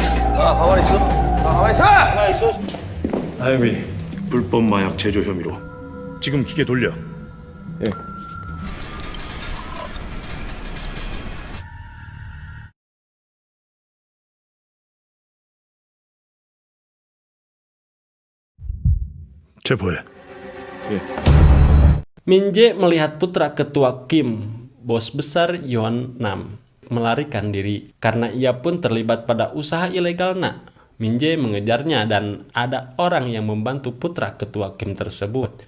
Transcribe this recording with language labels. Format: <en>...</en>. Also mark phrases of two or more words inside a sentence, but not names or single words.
<ko>나영미 불법 마약 제조 혐의로 지금 기계 돌려. 체포해.</ko> <id>Min Jae melihat putra ketua Kim, bos besar Yeon Nam, melarikan diri. Karena ia pun terlibat pada usaha ilegal Na, Min Jae mengejarnya dan ada orang yang membantu putra ketua Kim tersebut.</id>